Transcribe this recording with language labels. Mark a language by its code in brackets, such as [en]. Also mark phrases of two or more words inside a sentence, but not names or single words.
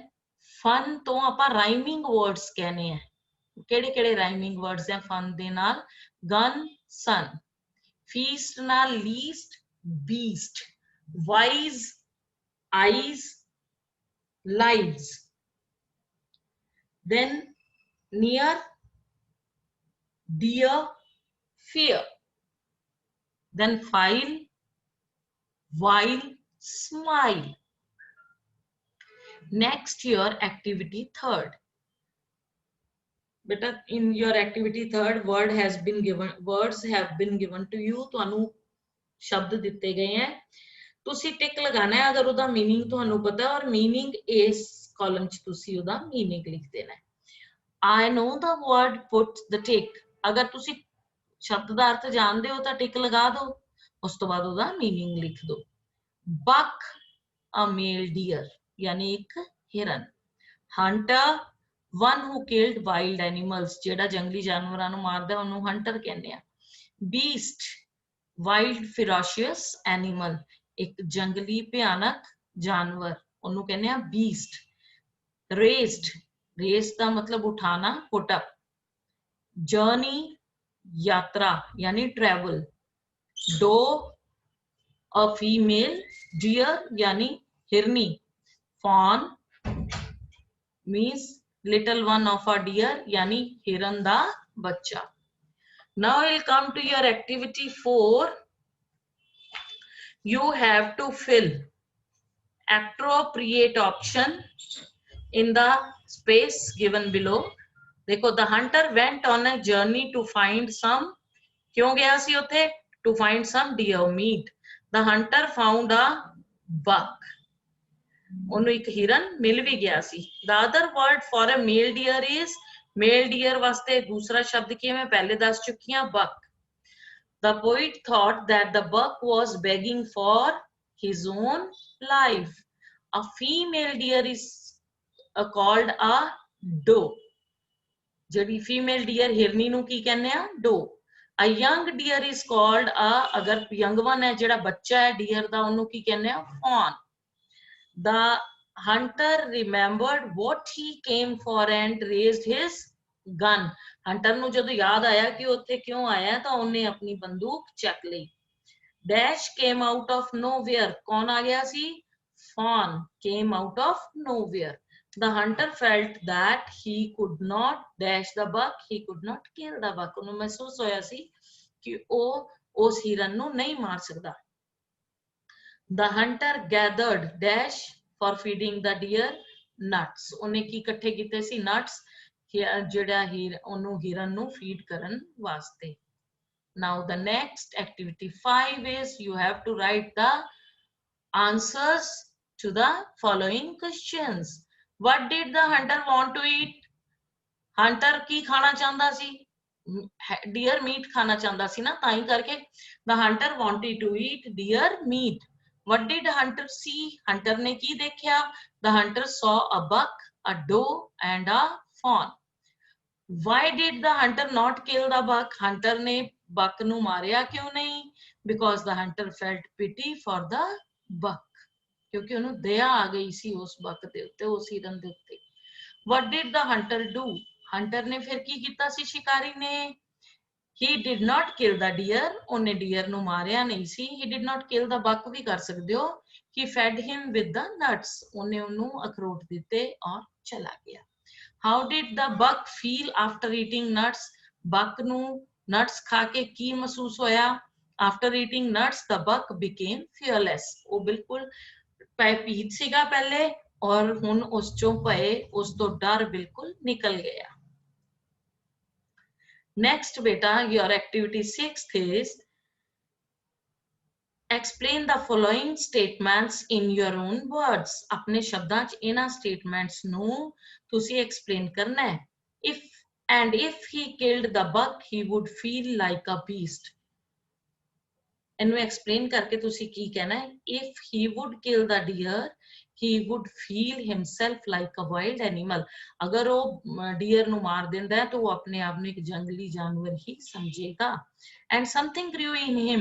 [pa] ਫਨ ਤੋਂ ਆਪਾਂ [en] rhyming words [pa] ਕਹਿੰਦੇ ਆ। ਕਿਹੜੇ ਕਿਹੜੇ [en] rhyming words [pa] ਹੈ ਫਨ ਦੇ ਨਾਲ? [en] gun, sun. feast ਨਾਲ ਲੀਸਟ, beast, wise, eyes, lives. Then near, dear, fear. Then file, while, smile. Next, your activity third. Beta, in your activity third, words have been given to you. [pa] ਤੁਹਾਨੂੰ ਸ਼ਬਦ ਦਿੱਤੇ ਗਏ ਹੈ, ਤੁਸੀਂ ਟਿਕ ਲਗਾਣਾ ਹੈ ਅਗਰ ਉਹਦਾ ਮੀਨਿੰਗ ਤੁਹਾਨੂੰ ਪਤਾ, ਔਰ ਮੀਨਿੰਗ ਇਸ ਕਾਲਮ 'ਚ ਤੁਸੀਂ ਉਹਦਾ ਮੀਨਿੰਗ ਲਿਖ ਦੇਣਾ ਹੈ। [en] I know the word, put the tick, [pa] ਅਗਰ ਤੁਸੀਂ ਸ਼ਬਦ ਦਾ ਅਰਥ ਜਾਣਦੇ ਹੋ ਤਾਂ ਟਿਕ ਲਗਾ ਦਿਓ, ਉਸ ਤੋਂ ਬਾਅਦ ਉਹਦਾ ਮੀਨਿੰਗ ਲਿਖ ਦਿਓ। [en] buck, a male deer, [pa] ਯਾਨੀ ਇੱਕ ਹਿਰਨ। [en] hunter, one who killed wild animals, [pa] ਜਿਹੜਾ ਜੰਗਲੀ ਜਾਨਵਰਾਂ ਨੂੰ ਮਾਰਦਾ ਉਹਨੂੰ hunter ਕਹਿੰਦੇ ਆ। [en] beast, wild ferocious animal, [pa] ਇੱਕ ਜੰਗਲੀ ਭਿਆਨਕ ਜਾਨਵਰ, ਉਹਨੂੰ ਕਹਿੰਦੇ ਆ beast। [en] raised, raise [pa] ਦਾ ਮਤਲਬ ਉਠਾਣਾ, [en] put up। journey, [pa] ਯਾਤਰਾ ਯਾਨੀ travel। [en] doe, a female deer [hi] यानी हिरनी। [en] fawn means little one of a deer [pa] ਯਾਨੀ ਹਿਰਨ ਦਾ ਬੱਚਾ। [en] Now we'll come to your activity 4. You have to fill appropriate option in the space given below. देखो, the hunter went on a journey to find some, [pa] ਕਿਉਂ ਗਿਆ ਸੀ ਉੱਥੇ? [en] To find some deer meat. The hunter found a buck. [pa] ਉਹਨੂੰ ਇੱਕ ਹਿਰਨ ਮਿਲ ਵੀ ਗਿਆ ਸੀ। [en] The other word for a male deer is, male deer [pa] ਵਾਸਤੇ ਦੂਸਰਾ ਸ਼ਬਦ ਕੀ ਹੈ ਮੈਂ ਪਹਿਲੇ ਦੱਸ ਚੁੱਕੀ ਹਾਂ, [en] buck. The poet thought that the buck was begging for his own life. A female deer is called a doe. [pa] ਜਿਹੜੀ [en] female deer [pa] ਹਿਰਨੀ ਨੂੰ ਕੀ ਕਹਿੰਦੇ ਆ? [en] doe. A young deer is called a, [pa] ਅਗਰ [en] young one [pa] ਹੈ ਜਿਹੜਾ ਬੱਚਾ ਹੈ deer ਦਾ, ਉਹਨੂੰ ਕੀ ਕਹਿੰਦੇ ਆ? [en] fawn. The hunter remembered what he came for and raised his gun. [pa] hunter ਨੂੰ ਜਦੋਂ ਯਾਦ ਆਇਆ ਕਿ ਉੱਥੇ ਕਿਉਂ ਆਇਆ ਤਾਂ ਉਹਨੇ ਆਪਣੀ ਬੰਦੂਕ ਚੱਕ ਲਈ। [en] dash came out of nowhere, [pa] ਕੌਣ ਆ ਗਿਆ ਸੀ? [en] fawn came out of nowhere. The hunter felt that he could not dash the buck, he could not kill the buck. [pa] ਉਹਨੂੰ ਮਹਿਸੂਸ ਹੋਇਆ ਸੀ ਕਿ ਉਹ ਉਸ ਹਿਰਨ ਨੂੰ ਨਹੀਂ ਮਾਰ ਸਕਦਾ। [en] The hunter gathered dash for feeding the deer nuts. [pa] ਉਹਨੇ ਕੀ ਇਕੱਠੇ ਕੀਤੇ ਸੀ? nuts, ਜਿਹੜਾ ਉਹਨੂੰ ਹਿਰਨ ਨੂੰ ਫੀਡ ਕਰਨ ਵਾਸਤੇ। [en] Now the next activity 5 is you have to write the answers to the following questions. What did the hunter want to eat? [pa] hunter ਕੀ ਖਾਣਾ ਚਾਹੁੰਦਾ ਸੀ? [en] deer meat [pa] ਖਾਣਾ ਚਾਹੁੰਦਾ ਸੀ ਨਾ, ਤਾਂ ਹੀ ਕਰਕੇ [en] the hunter wanted to eat deer meat. What did hunter see? Hunter [pa] ਨੇ ਕੀ ਦੇਖਾ? [en] The hunter saw a buck, a doe and a fawn. Why did the hunter not kill the buck? [pa] Hunter ने buck ਨੂੰ ਮਾਰਿਆ क्यों नहीं? [en] Because the hunter felt pity for the buck. [pa] ਕਿਉਂਕਿ ਉਹਨੂੰ ਦਇਆ ਆ ਗਈ ਸੀ ਉਸ buck ਦੇ ਉੱਤੇ, ਉਸ ਹਿਰਨ ਦੇ ਉੱਤੇ. [en] What did the hunter do? [pa] Hunter ਨੇ ਫਿਰ ਕੀ ਕੀਤਾ ਸੀ ਸ਼ਿਕਾਰੀ ਨੇ? [en] He did not kill the deer. [pa] ਉਹਨੇ deer ਨੂੰ ਮਾਰਿਆ ਨਹੀਂ ਸੀ. [en] He did not kill the buck [pa] ਵੀ ਕਰ ਸਕਦੇ ਹੋ. [en] He fed him with the nuts. [pa] ਉਹਨੇ ਉਹਨੂੰ ਅਖਰੋਟ ਦਿੱਤੇ ਔਰ ਚਲਾ ਗਿਆ. [en] How did the buck feel after eating nuts? [pa] Buck ਨੂੰ nuts ਖਾ ਕੇ ਕੀ ਮਹਿਸੂਸ ਹੋਇਆ? [en] After eating nuts, the buck became fearless. [pa] ਉਹ ਬਿਲਕੁਲ ਭयभीत ਸੀਗਾ ਪਹਿਲੇ ਔਰ ਹੁਣ ਉਸ ਚੋਂ ਭਏ ਉਸ ਤੋਂ ਡਰ ਬਿਲਕੁਲ ਨਿਕਲ ਗਿਆ. [en] Next beta, your activity 6th is explain the following statements in your own words. [pa] ਆਪਣੇ ਸ਼ਬਦਾਂ 'ਚ ਇਨ੍ਹਾਂ statements ਨੂੰ ਤੁਸੀਂ explain ਕਰਨਾ ਹੈ. [en] If he killed the buck, he would feel like a beast. [pa] ਇਹਨੂੰ explain ਕਰਕੇ ਤੁਸੀਂ ਕੀ ਕਹਿਣਾ ਹੈ? [en] If he would kill the deer, he would feel himself like a wild animal. [hi] अगर वो [pa] deer ਨੂੰ ਮਾਰ ਦਿੰਦਾ ਹੈ [hi] तो वो अपने आप [pa] ਨੂੰ [hi] एक जंगली जानवर ही समझेगा. [en] And something grew in him.